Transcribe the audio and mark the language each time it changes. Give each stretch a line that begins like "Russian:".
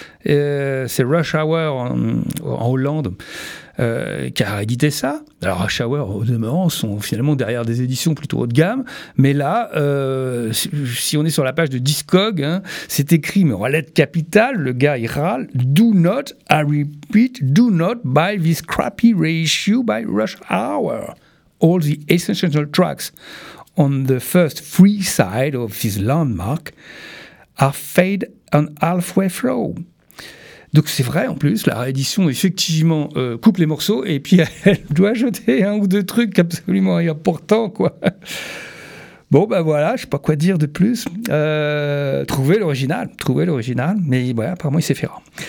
French: C'est Rush Hour en Hollande qui a réédité ça. Alors Rush Hour, au demeurant, sont finalement derrière des éditions plutôt haut de gamme. Mais là, si on est sur la page de Discogs, hein, c'est écrit mais en lettres capitales, le gars il râle.
English: Do not, I repeat, do not buy this crappy reissue by Rush Hour. All the essential tracks on the first free side of this landmark are fade and halfway through.
French: Donc c'est vrai en plus, la réédition effectivement coupe les morceaux et puis elle doit jeter un ou deux trucs absolument importants quoi. Bon ben voilà, je sais pas quoi dire de plus. Trouver l'original, mais ouais, apparemment il s'est fait rare.